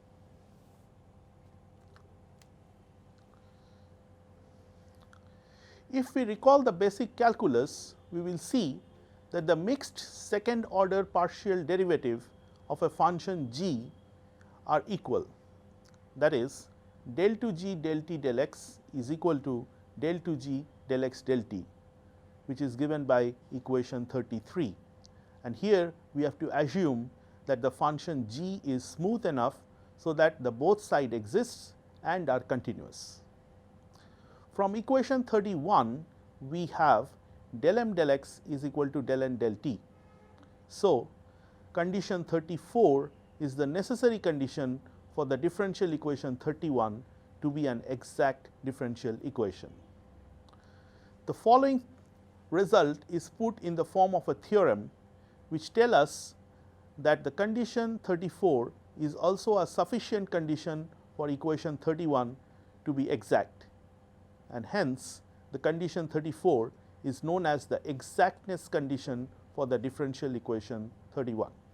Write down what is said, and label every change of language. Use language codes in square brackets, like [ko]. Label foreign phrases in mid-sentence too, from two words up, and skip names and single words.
[en] If we recall the basic calculus, we will see that the mixed second order partial derivative of a function g are equal, that is del 2 g del t del x is equal to del 2 g del x del t, which is given by equation 33, and here we have to assume that the function g is smooth enough so that the both side exists and are continuous. From equation 31, we have del m del x is equal to del n del t. So, condition 34 is the necessary condition for the differential equation 31 to be an exact differential equation. The following result is put in the form of a theorem which tell us that the condition 34 is also a sufficient condition for equation 31 to be exact, and hence the condition 34 is known as the exactness condition for the differential equation 31.